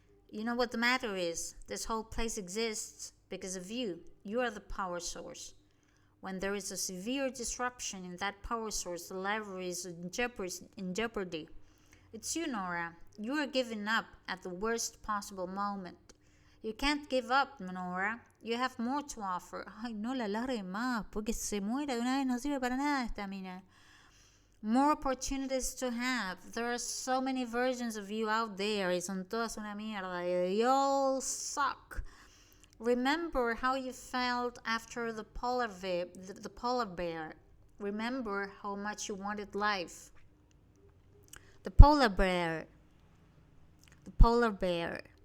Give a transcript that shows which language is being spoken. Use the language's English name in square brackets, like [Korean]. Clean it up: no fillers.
[English] You know what the matter is. This whole place exists because of you. You are the power source. When there is a severe disruption in that power source, the library is in jeopardy. It's you, Nora. You are giving up at the worst possible moment. You can't give up, Nora. You have more to offer. [Spanish] Ay, no la largue más, porque se muera de una vez, no sirve para nada esta mina. [English] More opportunities to have. There are so many versions of you out there. [Spanish] Y son todas una mierda. [English] They all suck. Remember how you felt after the polar bear. Remember how much you wanted life. The polar bear. The polar bear.